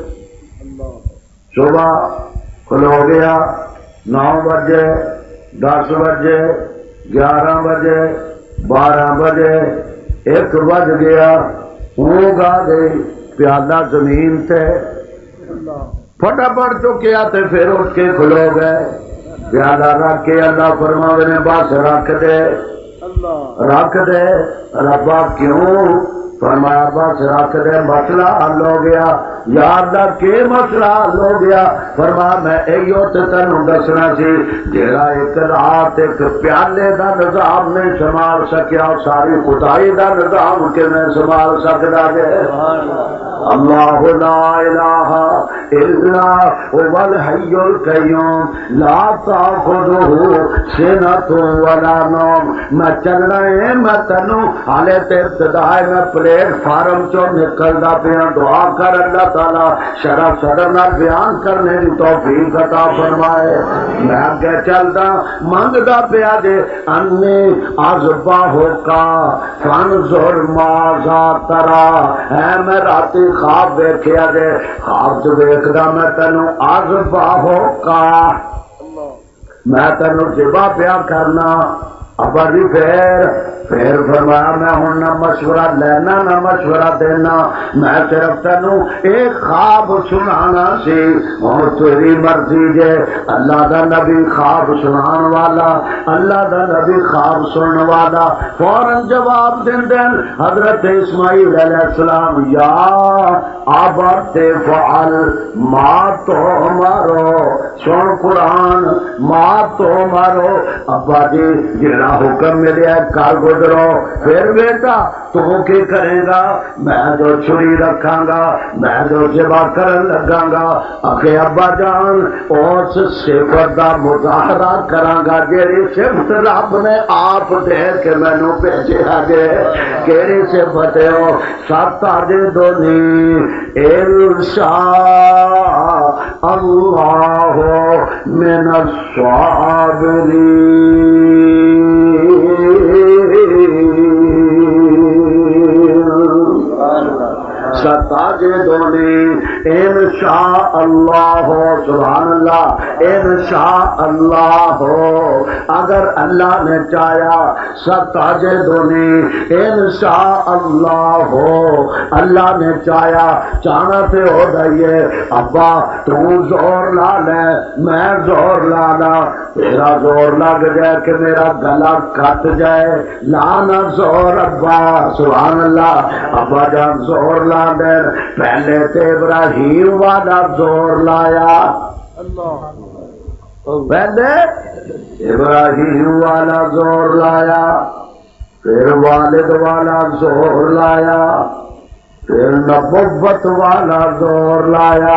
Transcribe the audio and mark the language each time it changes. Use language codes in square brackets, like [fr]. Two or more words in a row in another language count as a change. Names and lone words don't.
[pa] صبح کھلو گیا 9 بجے 10 بجے 11 بجے 12 بجے 1 بج گیا اونگ آ گئی پیالہ زمین تے پھٹافٹ چکیا تے پھر اٹھ کے کھلو گئے پیالہ رکھ کے اللہ فرماوے نے بس رکھ دے ربا کیوں فرمایا بس رکھ دے مسئلہ حل ہو گیا یار دا کے مسئلہ حل ہو گیا فرمایا میں ایو تے تینوں دسنا سی جیڑا ایک رات ایک پیالے دا نظام نہیں سنبھال سکیا ساری خدائی دا نظام کیویں سنبھال سکدا ہے [ar] اللہ لا الہ الا هو الحي القيوم لا تأخذه سنة ولا نوم [pa] میں چلنا ہے میں تینوں حالے تے ابتدائی میں پلیٹ فارم چو نکلدا پیا دعا کر اللہ تعالی شرح صدر نال بیان کرنے کی توفیق عطا فرمائے میں اگے چلدا منگدا پیا جے [ar] انی اذبح کا فانظر ماذا [pa] ترى ہے میں راتی خواب ویکھیا جے خواب چ ویکھدا میں تینوں [ar] اذبح کا [pa] میں تینوں ذبح پیا کرنا ابا جی پھر فرمایا میں ہوں نہ مشورہ لینا نہ مشورہ دینا، میں صرف تینوں ایک خواب سنانا سی، اور تیری مرضی جے۔ اللہ دا نبی خواب سنان والا، اللہ دا نبی خواب سنن والا فوراً جواب دین حضرت اسماعیل علیہ السلام، [ar] یا ابت فعل ما تؤمر، [pa] سن قرآن [ar] ما تؤمر، [pa] ابا جی جڑا حکم ملیا کر گزرو۔ پھر بیٹا تو کی کرے گا؟ میں جو چھری رکھاں گا، میں جو ذبح کرن لگاں گا، اکھے ابا جان اس صفت دا مظاہرہ کراں گا جیڑی صفت رب نے آپ دے کے مینوں بھیجیا گے۔ کیڑی صفت ہے او؟ [ar] ستجدنی انشاء اللہ من الصابرین، ستجدنی انشاء اللہ، سبحان اللہ، انشاء اللہ، [pa] اگر اللہ نے چاہیا، [ar] ستجدنی انشاء اللہ، [pa] اللہ نے چاہیا، چاہنا تے ہو جائیے۔ ابا تو زور لا لے، میں زور لا لا، تیرا زور لگ جائے کہ میرا گلا کٹ جائے، لانا زور ابا، [ar] سبحان اللہ۔ [pa] ابا جان زور لا دے، پہلے تے ابراہیم والا زور لایا، پہلے ابراہیم والا زور لایا، پھر والد والا زور لایا، پھر نبوت والا زور لایا۔